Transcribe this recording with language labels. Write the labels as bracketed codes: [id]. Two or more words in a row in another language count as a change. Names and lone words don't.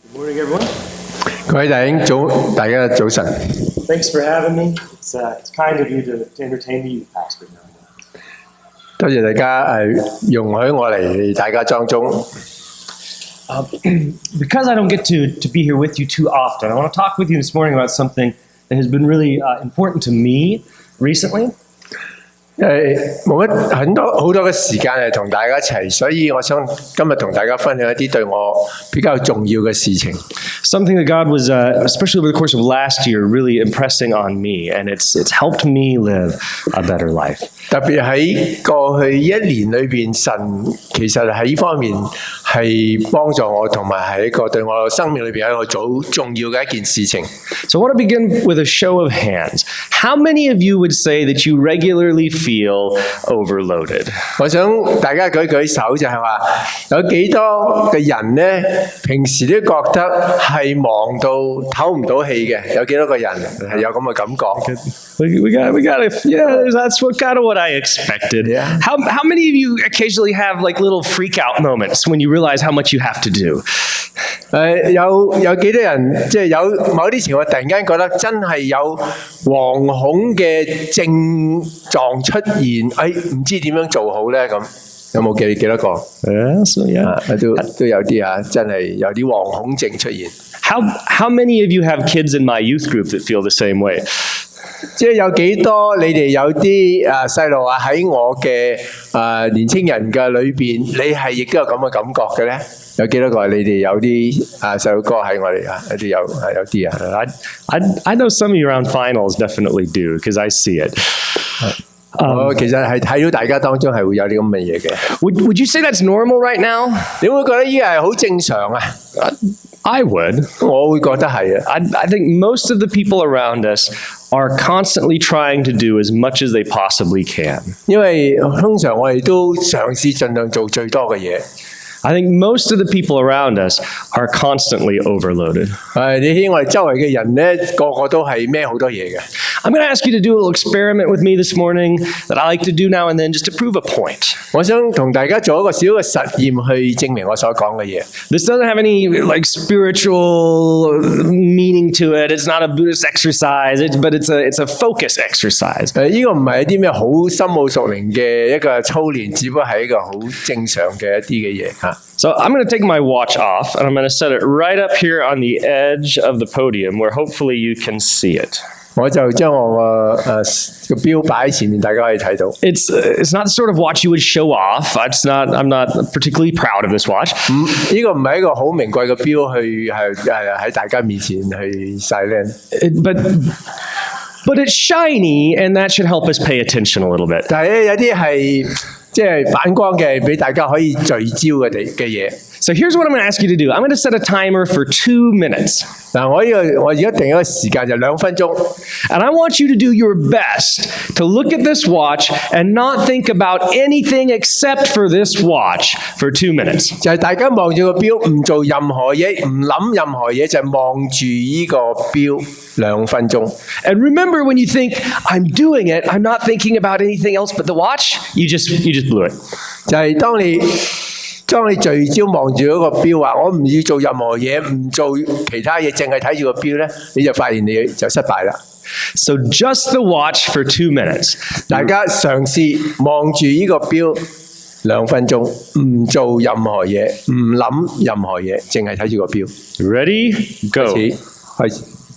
[en] Morning, everyone. [yue] 各位弟兄早，大家早晨。 [en] Thanks for having me. It's kind of you to entertain me, Pastor. [yue] 多謝大家容許我嚟大家當中。 [en] Because I don't get to be here with you too often, I want to talk with you this morning about something that has been really important to me recently. [yue] 冇乜好多嘅時間係同大家一齊，所以我想今日同大家分享一啲對我比較重要嘅事情。 [en] Something that God was, especially over the course of last year, really impressing on me, and it's helped me live a better life. [yue] 特別喺過去一年裏邊，神其實喺呢方面係幫助我，同埋係一個對我生命裏邊一個好重要嘅一件事情。 [en] So I want to begin with a show of hands. How many of you would say that you regularly feel overloaded? [yue] 我想大家舉舉手，就係話有幾多嘅人呢？平時都覺得係忙到唞唔到氣嘅，有幾多個人係有咁嘅感覺？ [en] We got it. Yeah, that's kind of what I expected. Yeah. How many of you occasionally have like little freak out moments when you realize how much you have to do? [yue] 有幾多人即係有某啲情況，突然間覺得真係有惶恐嘅症狀出現，唔知點樣做好咧？咁有冇幾多個？ [en] Yeah. [yue] 都有啲啊，真係有啲惶恐症出現。 [en] How many of you have kids in my youth group that feel the same way? [yue] 即係有幾多你哋有啲細路啊喺我嘅年青人嘅裏邊，你係亦都有咁嘅感覺嘅咧？有幾多個你哋有啲細路哥喺我哋有啲有啲啊 [en] I know some of you around finals definitely do because I see it. [yue] 我其實係睇到大家當中係會有啲咁嘅嘢嘅。 [en] Would you say that's normal right now? [yue] 你會覺得呢個係好正常啊？ [en] I would. [yue] 我會覺得係啊。 [en] I think most of the people around us are constantly trying to do as much as they possibly can. [yue] 因為通常我哋都嘗試盡量做最多嘅嘢。 [en] I think most of the people around us are constantly overloaded. [yue] 你睇我哋周圍嘅人咧，個個都係孭好多嘢嘅。 [en] I'm going to ask you to do a little experiment with me this morning that I like to do now and then just to prove a point. 我想同大家做一個小嘅實驗去證明我所講嘅嘢。 This doesn't have any like spiritual meaning to it. It's not a Buddhist exercise, but it's a focus exercise. [yue] 呢個唔係一啲咩好深奧熟練嘅一個操練，只不過係一個好正常嘅一啲嘅嘢嚇。 [en] So I'm going to take my watch off and I'm going to set it right up here on the edge of the podium where hopefully you can see it. [yue] 我就將我個錶擺喺前面，大家可以睇到。 [en] It's not the sort of watch you would show off. I'm not particularly proud of this watch. [yue] 呢個唔係一個好名貴嘅錶，去喺大家面前去晒靚。 [en] But it's shiny, and that should help us pay attention a little bit. [yue] 但係咧有啲係即係反光嘅，俾大家可以聚焦嘅嘢。 [en] So here's what I'm going to ask you to do. I'm going to set a timer for 2 minutes. [yue] 嗱，我而家定一個時間就2分鐘。 [en] And I want you to do your best to look at this watch and not think about anything except for this watch for 2 minutes. [yue] 就係大家望住個錶，唔做任何嘢，唔諗任何嘢，就係望住呢個錶2分鐘。 [en] And remember, when you think I'm doing it, I'm not thinking about anything else but the watch. You just blew it. [yue] 就係當你聚焦望住嗰個錶話，我唔要做任何嘢，唔做其他嘢，淨係睇住個錶咧，你就發現你就失敗啦。 [en] So just the watch for 2 minutes. [yue] 大家嘗試望住呢個錶2分鐘，唔做任何嘢，唔諗任何嘢，淨係睇住個錶。 [en] Ready? Go. [yue] 開始。